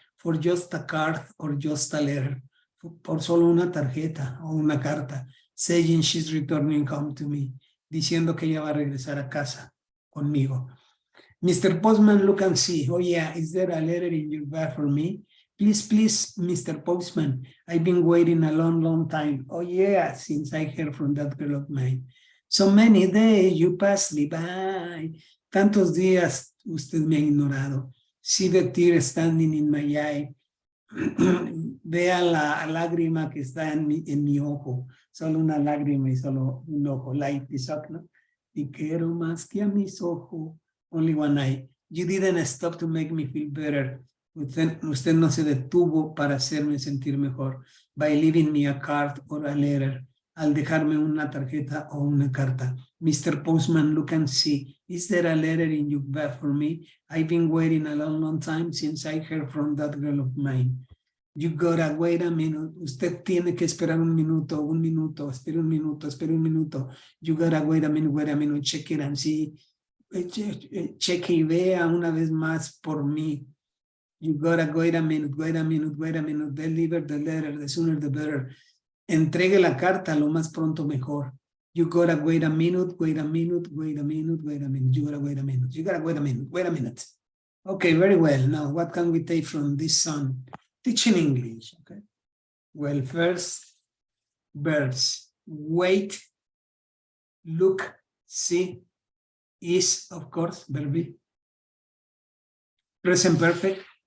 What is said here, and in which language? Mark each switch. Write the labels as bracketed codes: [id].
[en] For just a card or just a letter. [es] Por solo una tarjeta o una carta. [en] Saying she's returning home to me. [es] Diciendo que ella va a regresar a casa conmigo. [en] Mr. Postman, look and see. Oh yeah, is there a letter in your bag for me? Please, Mr. Postman. I've been waiting a long time. Oh yeah, since I heard from that girl of mine. So many days you passed me by. [es] Tantos días usted me ha ignorado. [en] See the tear standing in my eye. [es] Vea la lágrima que está en mi ojo. Solo una lágrima y solo un ojo. [en] Light is up, [es] ¿no? Y quiero más que a mis ojos. [en] Only one eye. You didn't stop to make me feel better. [es] Usted no se detuvo para hacerme sentir mejor. [en] By leaving me a card or a letter. [es] Al dejarme una tarjeta o una carta. [en] Mr. Postman, look and see. Is there a letter in your bag for me? I've been waiting a long time since I heard from that girl of mine. You gotta wait a minute. [es] Usted tiene que esperar un minuto. Espere un minuto. [en] You gotta wait a minute. Check it and see. [es] Cheque y vea una vez más por mí. [en] You gotta wait a minute, wait a minute, wait a minute. Deliver the letter, the sooner the better. [es] Entregue la carta lo más pronto mejor. [en] You gotta wait a minute, wait a minute, wait a minute, wait a minute. You gotta wait a minute. You gotta wait a minute, wait a minute. Okay, very well. Now, what can we take from this song? Teaching English, okay? Well, first, verbs. Wait, look, see, is, of course, verb be. Present perfect.